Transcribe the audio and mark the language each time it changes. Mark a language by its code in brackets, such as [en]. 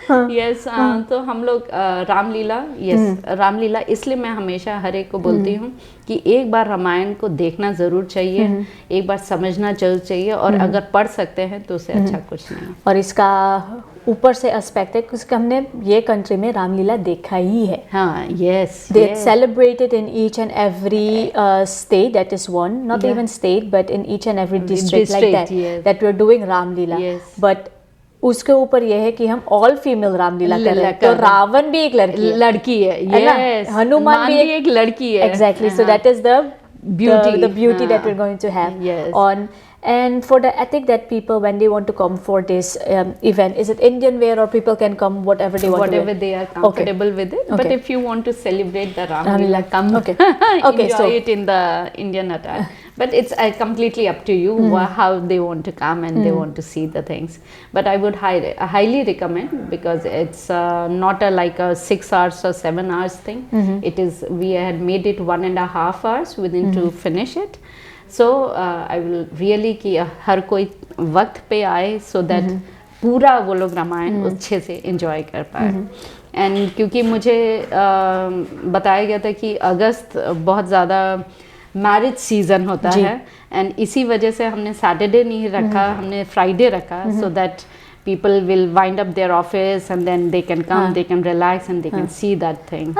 [hi] Yes तो हम लोग रामलीला, रामलीला इसलिए मैं हमेशा हर एक को बोलती हूँ कि एक बार रामायण को देखना ज़रूर चाहिए, एक बार समझना जरूर चाहिए, और अगर पढ़ सकते हैं तो उससे अच्छा कुछ नहीं। और इसका ऊपर से एस्पेक्ट है क्योंकि हमने ये कंट्री में रामलीला देखा ही है। हाँ, yes, [en] they celebrated in each and every state, that is one, not even state, but in each and every district like that, that we're doing Ramlila. [hi] But उसके ऊपर यह है कि हम ऑल फीमेल रामलीला कर रहे हैं, तो रावण भी एक लड़की है, यस, हनुमान भी एक लड़की है, [en] exactly. So that is the beauty that we're going to have on. And for the ethic that people, when they want to come for this event, is it Indian wear or people can come whatever they want to wear? Whatever they are comfortable with it. But if you want to celebrate the Ramlila, come enjoy it in the Indian attire. But it's completely up to you how they want to come and they want to see the things. But I would highly recommend, because it's not like a 6 hours or 7 hours thing. It is, we had made it 1.5 hours within to finish it. So I will really [hi] कि हर कोई वक्त पे आए, [en] so that [hi] पूरा वो लोग रामायण अच्छे से enjoy कर पाए। And क्योंकि मुझे बताया गया था कि अगस्त बहुत ज़्यादा मैरिज सीजन होता है, एंड इसी वजह से हमने सैटरडे नहीं रखा, हमने फ्राइडे रखा, [en] so that people will wind up their office and then they can come, they can relax and they can see that thing.